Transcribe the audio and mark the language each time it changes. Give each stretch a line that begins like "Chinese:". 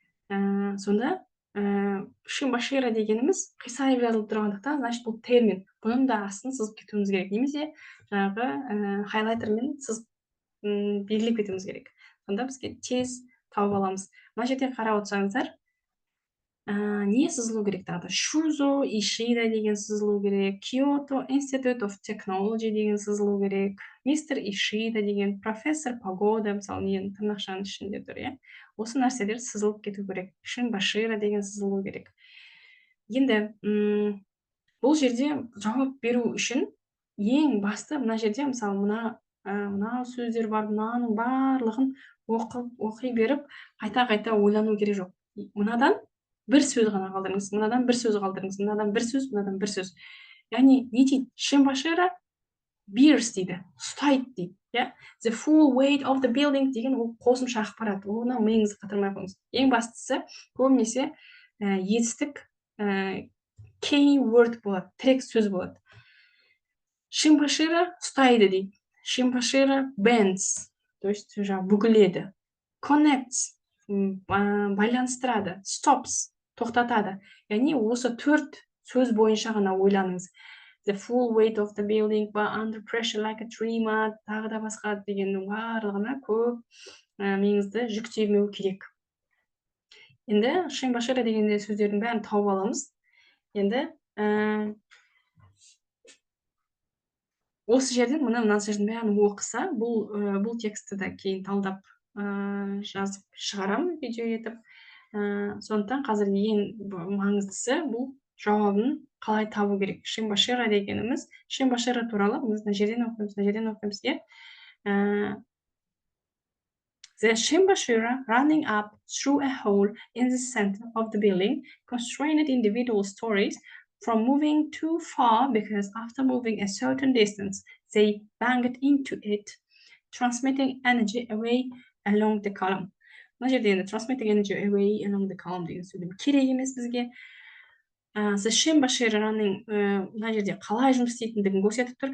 Kazakh: Сонда Shinbashira дегеніміз қисайып жазылып тұрғандықтан, значит бұл термин. Бұның да астын сызып кетуіміз керек. Немесе жаңағы хайлайтермен сызып белгілеп кетуіміз керек. Сонда бізге тез тауып аламыз. Мына жерде қарап отырсаңыздар, не сызылу керек тағы? Shuzo Ishida деген сызылу керек, Kyoto Institute of Technology деген сызылу керек, Mr. Ishida деген, профессор Пагода, мысалы, нені тырнақшаның ішінде тұр, иә? Осы нәрселер сызылып кету керек. Shinbashira деген сызылу керек. Енді бұл жерде жауап беру үшін ең басты мына жерде, мысалы, мына сөздер бар, мынаның барлығын оқи беріп, қайта ойлану керек жоқ. Мынадан бір сөз ғана қалдырыңыз, мынадан бір сөз қалдырыңыз, мынадан бір сөз, мынадан бір сөз. Яғни не дейді? Shinbashira
English: bears
Kazakh: дейді, ұстайды дейді.
English: The full weight of the building
Kazakh: деген ол қосымша ақпарат. Оны миыңызға қатырмай қойыңыз. Ең бастысы көбінесе етістік key word болады, тірек сөз болады. Shinbashira ұстайды дейді. Shinbashira
English: bends,
Russian: то есть
Kazakh: бүгіледі.
English: Connects,
Kazakh: байланыстырады.
English: Stops,
Kazakh: тоқтатады. Яғни осы 4 сөз бойынша ғана ойланыңыз.
English: The full weight of the building, under pressure like a tree,
Kazakh: тағы да басқа дегеннің барлығына көп миыңызды жүктемеу керек. Енді Shinbashira дегенде сөздердің бәрін тауып аламыз. Енді осы жерден мына сөздің бәрін оқыса, бұл тексті де кейін талдап жазып шығарам видео етіп. Сондықтан қазір ең маңыздысы бұл жауабын қалай табу керек. Shinbashira дегеніміз, Shinbashira туралы біз мына жерден оқимыз, иә?
English: The Shinbashira running up through a hole in the center of the building constrained individual stories from moving too far because after moving a certain distance, they banged into it, transmitting energy away along the column.
Kazakh: Мына жерде енді
English: transmitting energy away along the column
Kazakh: деген сөйлем керек емес бізге.
English: The Shinbashira running
Kazakh: мына жерде қалай жұмыс істейтіндігін көрсетіп тұр.